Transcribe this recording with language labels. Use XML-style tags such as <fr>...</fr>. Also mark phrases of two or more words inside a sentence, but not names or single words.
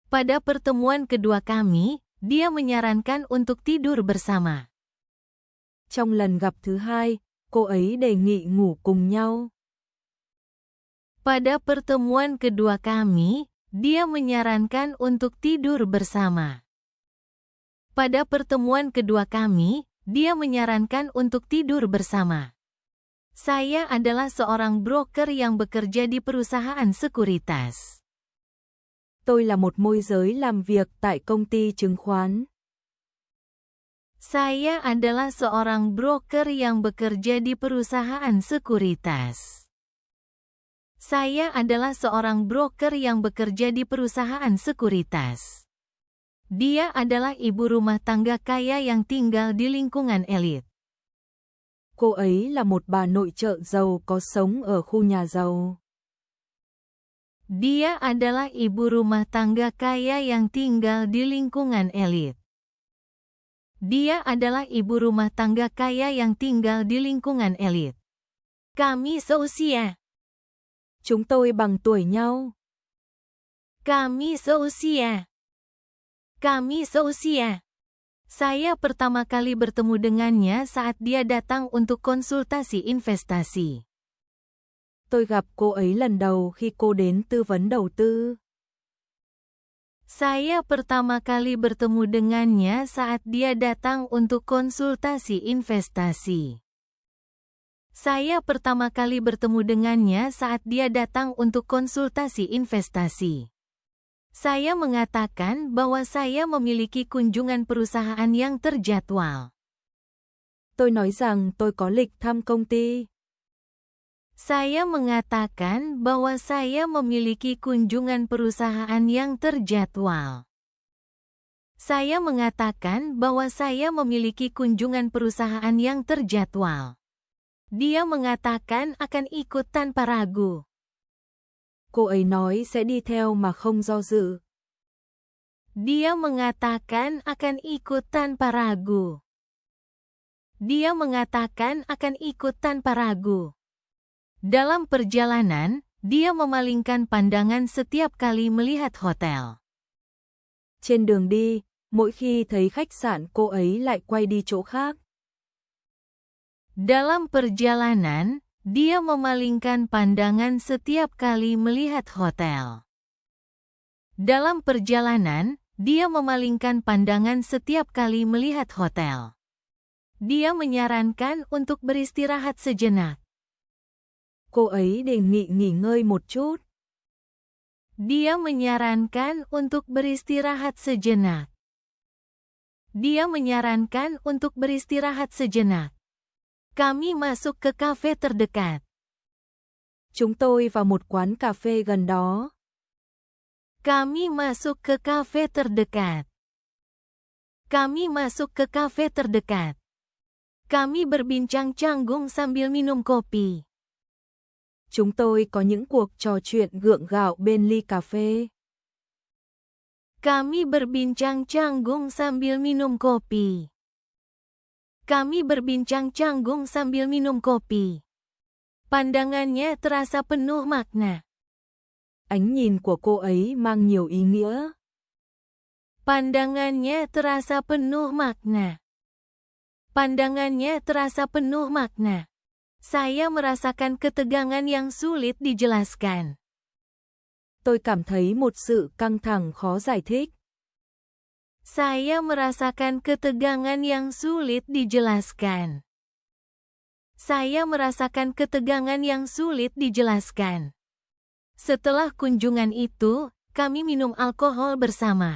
<id>Pada pertemuan kedua kami, dia menyarankan untuk tidur bersama.</id> <vi>Trong lần gặp thứ hai, cô ấy đề nghị ngủ cùng nhau.</vi> <id>Pada pertemuan kedua kami, dia menyarankan untuk tidur bersama. Pada pertemuan kedua kami, dia menyarankan untuk tidur bersama. Saya adalah seorang broker yang bekerja di perusahaan sekuritas.</id> <vi>Tôi là một môi giới làm việc tại công ty chứng khoán.</vi> <id>Saya adalah seorang broker yang bekerja di perusahaan sekuritas. Saya adalah seorang broker yang bekerja di perusahaan sekuritas. Dia adalah ibu rumah tangga kaya yang tinggal di lingkungan elit.</id> <vi>Cô ấy là một bà nội trợ giàu có sống ở khu nhà giàu.</vi> <id>Dia adalah ibu rumah tangga kaya yang tinggal di lingkungan elit. Dia adalah ibu rumah tangga kaya yang tinggal di lingkungan elit. Kami seusia.</id> <vi>Chúng tôi bằng tuổi nhau.</vi> <id>Kami seusia. Kami seusia. Saya pertama kali bertemu dengannya saat dia datang untuk konsultasi investasi.</id> <vi>Tôi gặp cô ấy lần đầu khi cô đến tư vấn đầu tư.</vi> <id>Saya pertama kali bertemu dengannya saat dia datang untuk konsultasi investasi. Saya pertama kali bertemu dengannya saat dia datang untuk konsultasi investasi. Saya mengatakan bahwa saya memiliki kunjungan perusahaan yang terjadwal.</id> <vi>Tôi nói rằng tôi có lịch thăm công ty.</vi> <id>Saya mengatakan bahwa saya memiliki kunjungan perusahaan yang terjadwal. Saya mengatakan bahwa saya memiliki kunjungan perusahaan yang terjadwal. Dia mengatakan akan ikut tanpa ragu.</id> <vi>Cô ấy nói sẽ đi theo mà không do dự.</vi> <id>Dia mengatakan akan ikut tanpa ragu. Dia mengatakan akan ikut tanpa ragu. Dalam perjalanan, dia memalingkan pandangan setiap kali melihat hotel.</id> <vi>Trên đường đi, mỗi khi thấy khách sạn cô ấy lại quay đi chỗ khác.</vi> <id>Dalam perjalanan, dia memalingkan pandangan setiap kali melihat hotel. Dalam perjalanan, dia memalingkan pandangan setiap kali melihat hotel. Dia menyarankan untuk beristirahat sejenak.</id> <vi>Cô ấy đề nghị nghỉ ngơi một chút.</vi> <id>Dia menyarankan untuk beristirahat sejenak. Dia menyarankan untuk beristirahat sejenak. Kami masuk ke kafe terdekat.</id> <vi>Chúng tôi vào một quán cà phê gần đó.</vi> <id>Kami masuk ke kafe terdekat. Kami masuk ke kafe terdekat. Kami berbincang canggung sambil minum kopi.</id> <vi>Chúng tôi có những cuộc trò chuyện gượng gạo bên ly cà phê.</vi> <id>Kami berbincang canggung sambil minum kopi. Kami berbincang canggung sambil minum kopi. Pandangannya terasa penuh makna.</id> <vi>Ánh nhìn của cô ấy mang nhiều ý nghĩa.</vi> <id>Pandangannya terasa penuh makna. Pandangannya terasa penuh makna. Saya merasakan ketegangan yang sulit dijelaskan.</id> <vi>Tôi cảm thấy một sự căng thẳng khó giải thích.</vi> <id>Saya merasakan ketegangan yang sulit dijelaskan. Saya merasakan ketegangan yang sulit dijelaskan. Setelah kunjungan itu, kami minum alkohol bersama.</id>